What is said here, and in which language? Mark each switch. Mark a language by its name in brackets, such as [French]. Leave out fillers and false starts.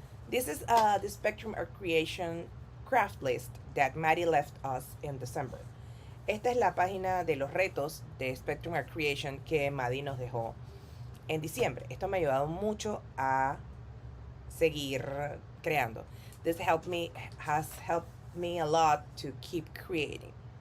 [English] This is the Spectrum Art Creation craft list that Maddie left us in December. [Spanish] Esta es la página de los retos de Spectrum Art Creation que Maddie nos dejó en diciembre. Esto me ha ayudado mucho a seguir creando. [English] This has helped me a lot to keep creating.